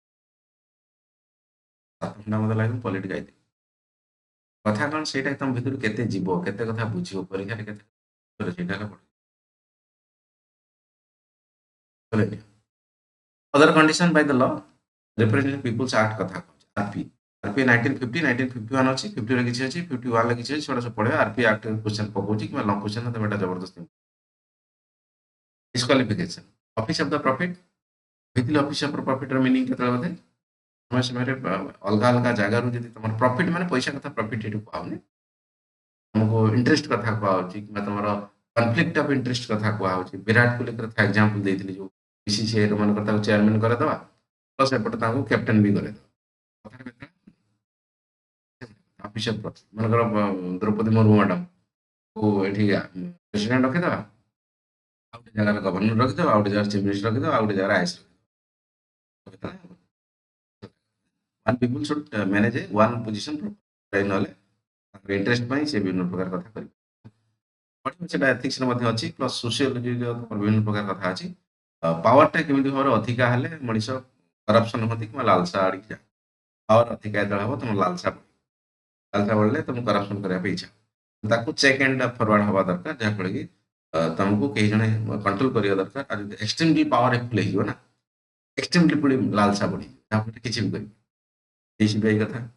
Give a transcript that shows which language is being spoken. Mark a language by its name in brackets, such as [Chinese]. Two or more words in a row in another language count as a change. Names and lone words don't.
[Odia] 7 ଘଣ୍ଟା ମୋତେ ଲାଗିବ କ୍ୱାଲିଟି ଗାଇଦେବି କଥା କ'ଣ ସେଇଟା ତମ ଭିତରୁ କେତେ ଯିବ କେତେ କଥା ବୁଝିବ ପରୀକ୍ଷାରେ କେତେ ସେଇଟା ହେଲା ପଢ଼ିବ [English] other condition by the law representing people's act [Odia] କଥା କହୁଛି ଆରପି ଆରପି 1951 ଅଛି 50 ରେ କିଛି ଅଛି 51 ରେ କିଛି ଅଛି ସେଟା ସବୁ ପଢ଼ିବ ଆରପି [English] act question [Odia] ପକଉଛି କିମ୍ବା [English] long question [Odia] ତମେ ଏଟା ଜବରଦସ୍ତି [English] disqualification office of the profit [Odia] କହିଥିଲି [English] office of profit's [Odia] ମିନିଂ କେତେବେଳେ ବୋଧେ ସମୟ ସମୟରେ ଅଲଗା ଅଲଗା ଜାଗାରୁ ଯଦି ତମର ପ୍ରଫିଟ୍ ମାନେ ପଇସା କଥା ପ୍ରଫିଟ୍ ଏଠି କୁହାହଉନି ତମକୁ ଇଣ୍ଟରେଷ୍ଟ କଥା କୁହାହଉଛି କିମ୍ବା ତମର [English] conflict of interest [Odia] କଥା କୁହାହଉଛି ବିରାଟ କୋହଲି କଥା ଏକ୍ଜାମ୍ପଲ୍ ଦେଇଥିଲି ଯୋଉ ବିସିସିଆଇର ମନେକର ତାକୁ ଚେୟାରମ୍ୟାନ୍ କରିଦେବା ପ୍ଲସ୍ ଏପଟେ ତାଙ୍କୁ କ୍ୟାପ୍ଟେନ୍ ବି କରିଦେବା [English] office of profit [Odia] ମନେକର ଦ୍ରୌପଦୀ ମୁର୍ମୁ ମ୍ୟାଡ଼ାମକୁ ଏଠି ପ୍ରେସିଡେଣ୍ଟ ରଖିଦେବା ଆଉ ଗୋଟେ ଜାଗାରେ ଗଭର୍ଣ୍ଣର ରଖିଦେବା ଆଉ ଗୋଟେ ଜାଗାରେ [English] chief minister [Odia] ରଖିଦେବା ଆଉ ଗୋଟେ ଜାଗାରେ ଆଇଏସ୍ ରଖିଦେବା [English] one people should manage one position [Odia] नହେଲେ ତାଙ୍କର ଇଣ୍ଟରେଷ୍ଟ ପାଇଁ ସେ ବିଭିନ୍ନ ପ୍ରକାର କଥା କରିବେ ସେଟା ଏଥିକ୍ସରେ ମଧ୍ୟ ଅଛି [English] plus sociology [Odia] ବିଭିନ୍ନ ପ୍ରକାର କଥା ଅଛି ପାୱାରଟା କେମିତି ଭାବରେ ଅଧିକା ହେଲେ ମଣିଷ କରପ୍ସନ୍ ହୁଅନ୍ତି କିମ୍ବା ଲାଲସା ଆଡ଼ିକି ଯାଏ ପାୱାର ଅଧିକା ଯେତେବେଳେ ହେବ ତମ ଲାଲସା ବଢ଼ିଲେ ତମକୁ କରପ୍ସନ୍ କରିବା ପାଇଁ ଇଚ୍ଛା ତାକୁ [English] check and forward [Odia] ହେବା ଦରକାର ଯାହାଫଳରେ କି ତମକୁ କେହି ଜଣେ କଣ୍ଟ୍ରୋଲ କରିବା ଦରକାର ଆଉ ଯଦି [English] extremely power eful [Odia] ହେଇଯିବ ନା ଏକ୍ସଟ୍ରିମଲି ପୁଣି ଲାଲସା ବଢ଼ିଯିବ ଯାହାଫଳରେ କିଛି ବି କରିବ ଏଇ କଥା